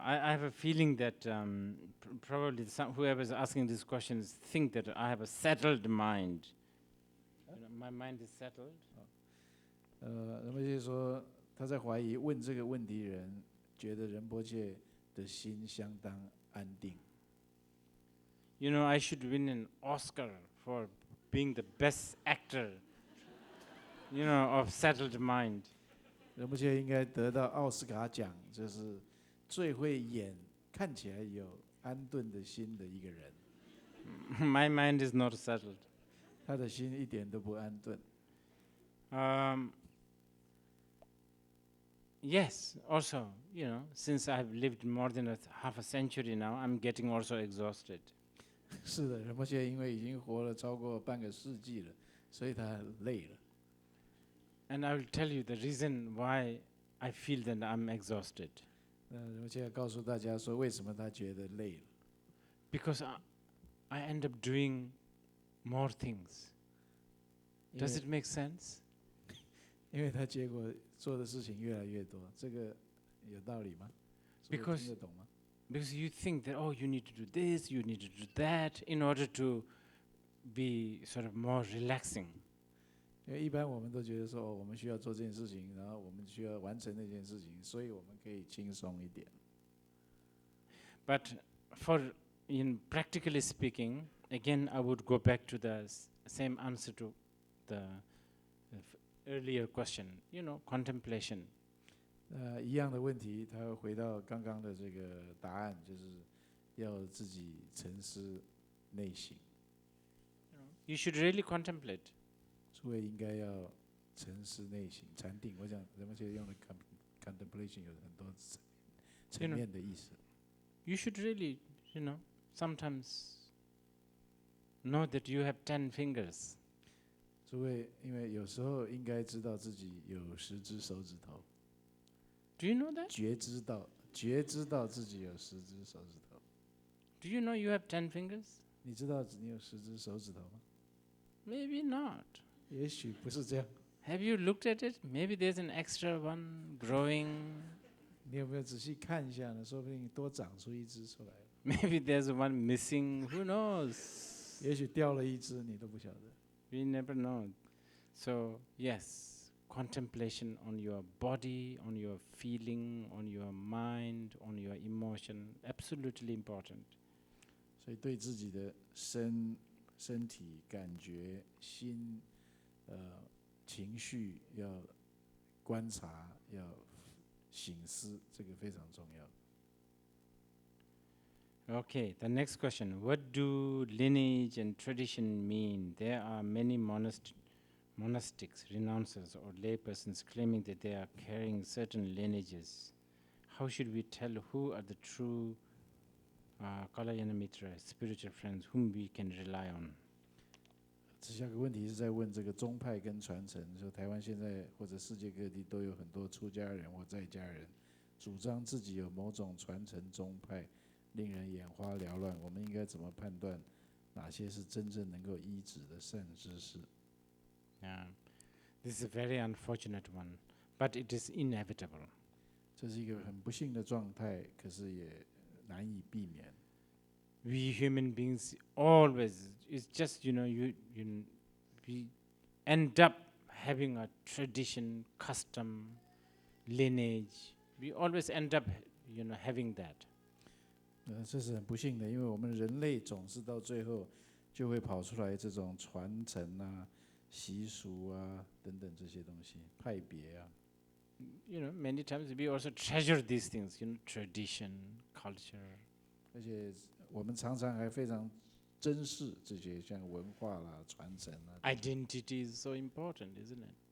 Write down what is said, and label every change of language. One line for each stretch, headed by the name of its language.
English: I have a feeling that probably whoever is asking these questions think that I have a settled mind. My mind is settled.
Chinese: 仁波切说他在怀疑问这个问题人觉得仁波切的心相当安定。
English: I should win an Oscar for being the best actor, of settled mind.
Chinese: 仁波切应该得到奥斯卡奖，就是最会演、看起来有安顿的心的一个人。
English: My mind is not settled.
Chinese: 他的心一点都不安顿。
English: Yes, also, since I've lived more than half a century now, I'm getting also exhausted.
Chinese: 是的，仁波切因为已经活了超过半个世纪了，所以他累了。
English: And I will tell you the reason why I feel that I'm exhausted.
Chinese: 仁波切告诉大家说，为什么他觉得累了？
English: Because I end up doing more things. Does it make sense?
Chinese: 因为他结果做的事情越来越多，这个有道理吗？听得懂吗？
English: Because you think that, you need to do this, you need to do that in order to be sort of more relaxing.
Chinese: 因因为一般我们都觉得说，我们需要做这件事情，然后我们需要完成那件事情，所以我们可以轻松一点。
English: But in practically speaking, again, I would go back to the same answer to the earlier question. Contemplation.
Chinese: 一样的问题，他会回到刚刚的这个答案，就是要自己沉思内省。
English: You should really contemplate.
Chinese: 诸位应该要沉思内省、禅定。我想人们现在用的 contemplation 有很多层面的意思。
English: You should really, sometimes know that you have 10 fingers.
Chinese: 诸位，因为有时候应该知道自己有10只手指头。
English: Do you know that?
Chinese: 觉知道自己有10只手指头。
English: Do you know you have 10 fingers?
Chinese: 你知道你有10只手指头吗？
English: Maybe not.
Chinese: 也许不是这样。
English: Have you looked at it? Maybe there's an extra one growing.
Chinese: 你有没有仔细看一下呢？说不定多长出一只出来。
English: Maybe there's one missing. Who knows?
Chinese: 也许掉了一只，你都不晓得。
English: We never know. So, yes, contemplation on your body, on your feeling, on your mind, on your emotion, absolutely important.
Chinese: 所以对自己的身体、感觉、心、情绪要观察，要省思，这个非常重要。
English: Okay, the next question. What do lineage and tradition mean? There are many monastics, renouncers, or laypersons claiming that they are carrying certain lineages. How should we tell who are the true Kalayana Mitra, spiritual friends, whom we can rely on?
Chinese: 这下个问题是在问这个宗派跟传承，说台湾现在或者世界各地都有很多出家人或在家人，主张自己有某种传承宗派，令人眼花缭乱。我们应该怎么判断哪些是真正能够医治的善知识？
English: This is a very unfortunate one, but it is inevitable.
Chinese: 这是一个很不幸的状态，可是也难以避免。
English: We human beings always, it's just, we end up having a tradition, custom, lineage. We always end up, having that.
Chinese: 这是很不幸的，因为我们人类总是到最后就会跑出来这种传承啊、习俗啊等等这些东西，派别啊。
English: Many times we also treasure these things, tradition, culture.
Chinese: 而且我们常常还非常珍视这些像文化啦、传承啦。
English: Identity is so important, isn't it?